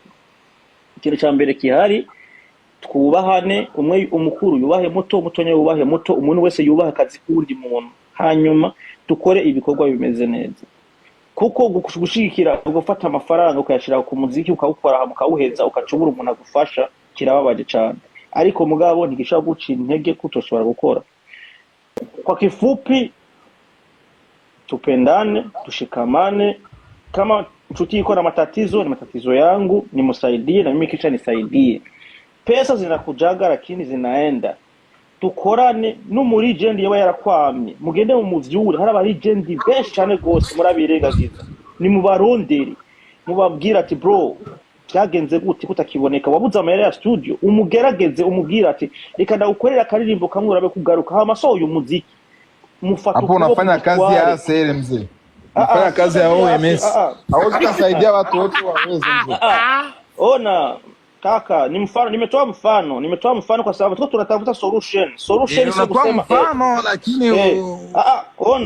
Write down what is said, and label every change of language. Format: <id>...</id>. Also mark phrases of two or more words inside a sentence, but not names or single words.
<rn>Ikintu ca mbere kihari twubahane, umwe umukuru yubahe muto, mutonya yubahe muto, umuntu wese yubaha akazi k'undi muntu, hanyuma dukore ibikorwa bimeze neza. Kuko gushigikira gufata amafaranga ukayashira ku muziki ukawukora mukawuheza ukacubura umuntu agufasha kirababaje cyane, ariko mugabo ntigishaka guca intege kutoshobora gukora.</rn> <sw>Kwa kifupi tupendane, tushikamane. Kama mchuti iko na matatizo, ni matatizo yangu, nimsaidie na mimi kisha nisaidie. Pesa zinakujaga lakini zinaenda.</sw> <rn>Tukorane n'umuri legend yaba yarakwamye, mugende mu muvyura. Hari aba legend benshi cyane gose murabirengagiza, ni mubaronderi mubabwira ati bro cyagenze gute kutakiboneka, wabuze amayera ya studio, umugerageze umubwira ati reka ndagukorera akaririmbo kamwe urabe kugaruka. Ha maso uyu muziki mufata</rn> <sw>hapo unafanya kazi ya ASL mzee, unafanya kazi ya OMS, hauwezi kusaidia watu wote waweze mzee. Ona Kaka, ni mfano, nimetoa mfano kwa sababu tuko tunatafuta solution sio kusema mfano lakini ona</sw>